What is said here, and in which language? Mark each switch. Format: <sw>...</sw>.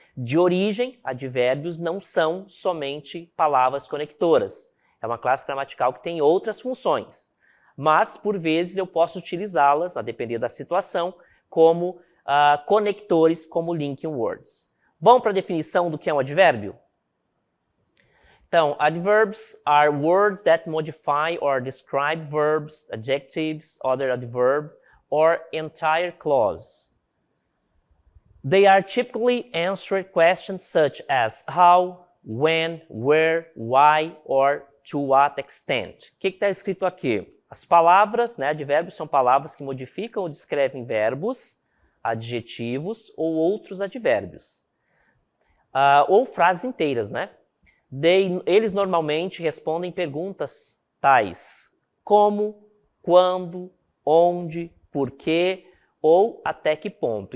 <pt>De origem, advérbios não são somente palavras conectoras. É uma classe gramatical que tem outras funções. Mas, por vezes, eu posso utilizá-las, a depender da situação, como conectores, como linking words. Vamos para a definição do que é um advérbio?</pt> <en>Então, adverbs are words that modify or describe verbs, adjectives, other adverb, or entire clause. They are typically answered questions such as how, when, where, why, or to what extent.</en> <pt>O que está escrito aqui? As palavras, né, advérbios são palavras que modificam ou descrevem verbos, adjetivos ou outros advérbios. Ou frases inteiras, né? Eles normalmente respondem perguntas tais como, quando, onde, por quê ou até que ponto.</pt>